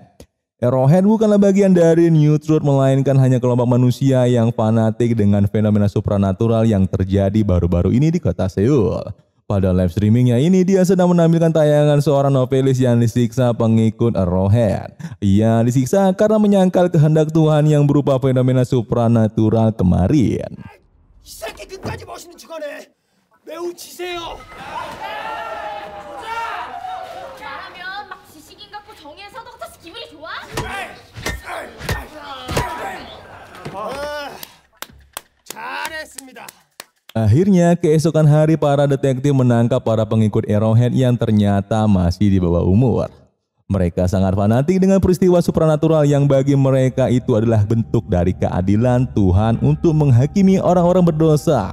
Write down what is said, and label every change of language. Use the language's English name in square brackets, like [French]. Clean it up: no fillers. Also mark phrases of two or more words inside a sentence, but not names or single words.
[Indonesian] Arrowhead bukanlah bagian dari New Truth melainkan hanya kelompok manusia yang fanatik dengan fenomena supranatural yang terjadi baru-baru ini di kota Seoul. Pada [English] live streamingnya [Indonesian] ini dia sedang menampilkan tayangan seorang novelis yang disiksa pengikut Arrowhead. Ia disiksa karena menyangkal kehendak Tuhan yang berupa fenomena supranatural kemarin. [Korean] 이 새끼 끝까지 멋있는 척하네. 매우 지세요. 말하면 막 지식인 같고 정의의 사도 같아서 기분이 좋아? 잘했습니다. [Indonesian] Akhirnya keesokan hari para detektif menangkap para pengikut Arrowhead yang ternyata masih di bawah umur. Mereka sangat fanatik dengan peristiwa supranatural yang bagi mereka itu adalah bentuk dari keadilan Tuhan untuk menghakimi orang-orang berdosa.